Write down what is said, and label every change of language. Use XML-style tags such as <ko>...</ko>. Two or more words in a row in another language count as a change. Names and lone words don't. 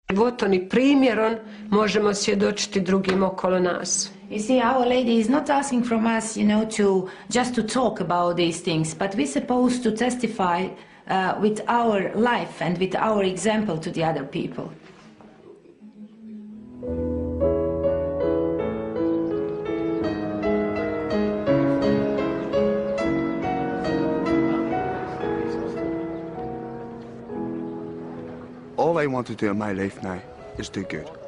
<hr>Životom i primjerom možemo svjedočiti drugim okolo nas.</hr> <en>You see, Our Lady is not asking from us, you know, to just to talk about these things, but we're supposed to testify with our life and with our example to the other people. All I want to do in my life now is do good.</en>